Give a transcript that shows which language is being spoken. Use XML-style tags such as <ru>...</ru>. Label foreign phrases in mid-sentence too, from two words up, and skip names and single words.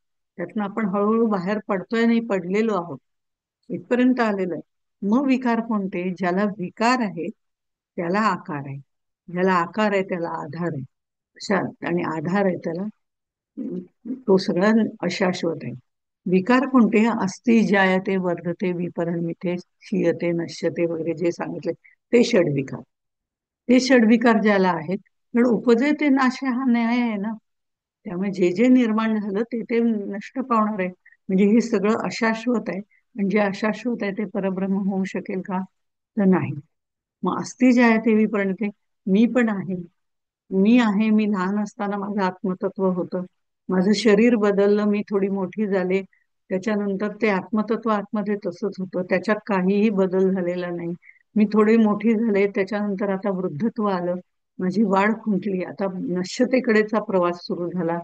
<mr>त्यातनं आपण हळूहळू बाहेर पडतोय, नाही पडलेलो आहोत, इथपर्यंत आलेलं आहे. मग विकार कोणते? ज्याला विकार आहे त्याला आकार आहे, ज्याला आकार आहे त्याला आधार आहे. अशा आणि आधार आहे त्याला, तो सगळा अशाश्वत आहे. विकार कोणते?</mr> <sa>अस्ति जायते वर्धते विपरिणमिते क्षीयते नश्यते</sa> <mr>वगैरे जे सांगितले ते षडविकार. ते षडविकार ज्याला आहेत, पण उपजे ते नाश हा न्याय आहे ना. त्यामुळे जे जे निर्माण झालं ते ते नष्ट पावणार आहे. म्हणजे हे सगळं अशाश्वत आहे, म्हणजे अशाश्वत आहे ते परब्रह्म होऊ शकेल का? तर नाही. मग</mr> <sa>अस्ति जायते विपरिणमिते,</sa> <mr>मी पण आहे, मी आहे. मी लहान असताना माझं आत्मतत्व होतं, माझं शरीर बदललं, मी थोडी मोठी झाले, त्याच्यानंतर ते आत्मतत्व आतमध्ये तसंच होतं, त्याच्यात काहीही बदल झालेला नाही. मी थोडी मोठी झाले, त्याच्यानंतर आता वृद्धत्व आलं, माझी वाढ खुंटली, आता नश्यतेकडेचा प्रवास सुरू झाला.</mr>